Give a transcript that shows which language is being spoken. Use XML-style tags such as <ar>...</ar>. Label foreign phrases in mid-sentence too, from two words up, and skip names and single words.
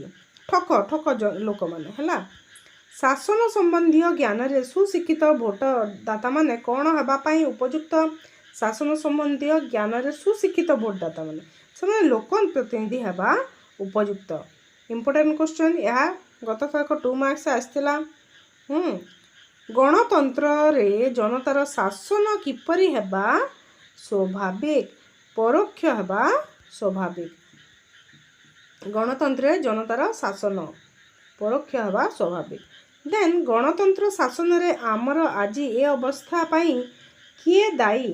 <or>ଠକ ଲୋକ ମାନେ ହେଲା। ଶାସନ ସମ୍ବନ୍ଧୀ ଜ୍ଞାନ ରେ ସୁଶିକ୍ଷିତ ଭୋଟଦାତା ମାନେ କଣ ହେବା ପାଇଁ ଉପଯୁକ୍ତ? ଶାସନ ସମ୍ବନ୍ଧୀ ଜ୍ଞାନ ରେ ସୁଶିକ୍ଷିତ ଭୋଟଦାତା ମାନେ ସେ ଲୋକ ପ୍ରତିନିଧି ହେବା ଉପଯୁକ୍ତ।</or> <en>important question</en> <or>ଏହି ଗତ ଥରକ 2 ମାର୍କ୍ସ ଆସିଥିଲା। ଗଣତନ୍ତ୍ର ରେ ଜନତାର ଶାସନ କିପରି ହେବା ସ୍ୱାଭାବିକ? ପରୋକ୍ଷ ହେବା ସ୍ୱାଭାବିକ। ଗଣତନ୍ତ୍ର ଜନତାର ଶାସନ ପରୋକ୍ଷ ହେବା ସ୍ୱାଭାବିକ। ଦେନ ଗଣତନ୍ତ୍ର ଶାସନ ରେ ଆମର ଆଜି ଏ ଅବସ୍ଥା ପାଇଁ କିଏ ଦାୟୀ?</or>